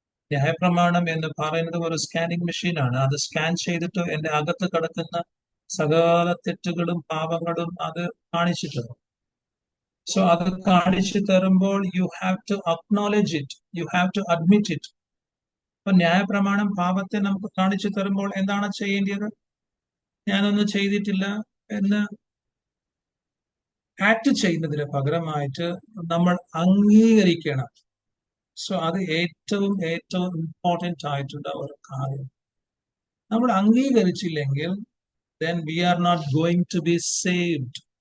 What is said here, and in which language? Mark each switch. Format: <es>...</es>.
<ml>ന്യായപ്രമാണം എന്ന് പറയുന്നത് ഒരു സ്കാനിങ് മെഷീനാണ്. അത് സ്കാൻ ചെയ്തിട്ട് എന്റെ അകത്ത് കിടക്കുന്ന സകല തെറ്റുകളും പാപങ്ങളും അത് കാണിച്ചിട്ടുണ്ട്. അത് കാണിച്ചു തരുമ്പോൾ</ml> <en>you have to acknowledge it, you have to admit it.</en> <ml>ന്യായപ്രമാണം പാപത്തെ നമുക്ക് കാണിച്ചു തരുമ്പോൾ എന്താണ് ചെയ്യേണ്ടത്? ഞാനൊന്നും ചെയ്തിട്ടില്ല എന്ന് ആക്ട് ചെയ്യുന്നതിന് പകരമായിട്ട് നമ്മൾ അംഗീകരിക്കണം. അത് ഏറ്റവും ഇമ്പോർട്ടൻ്റ് ആയിട്ടുള്ള ഒരു കാര്യം. നമ്മൾ അംഗീകരിച്ചില്ലെങ്കിൽ</ml> <en>then we are not going to be saved.</en>